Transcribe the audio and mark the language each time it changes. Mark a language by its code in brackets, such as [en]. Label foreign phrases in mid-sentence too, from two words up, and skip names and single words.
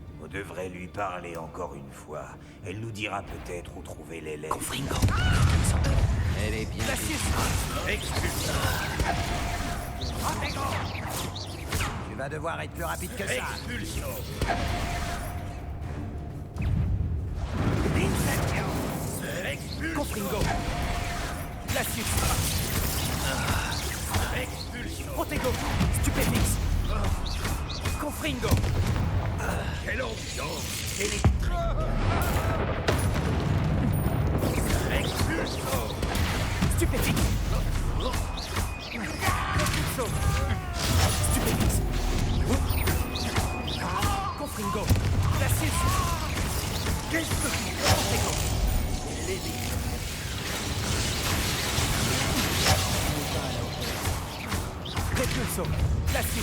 [fr] devrait lui parler encore une fois. Elle nous dira peut-être où trouver les lettres. Confringo. Elle est bien. Expulsion. Tu vas devoir être plus rapide que ça. Expulsion. Confringo. Glacius. Expulsion. Protego. Stupéfix. Confringo. Quelle ambiance électrique. Expulsion. Stupéfix. Propulso. Stupéfix. Confringo. Glacius. Protego. Repulso. Glacius.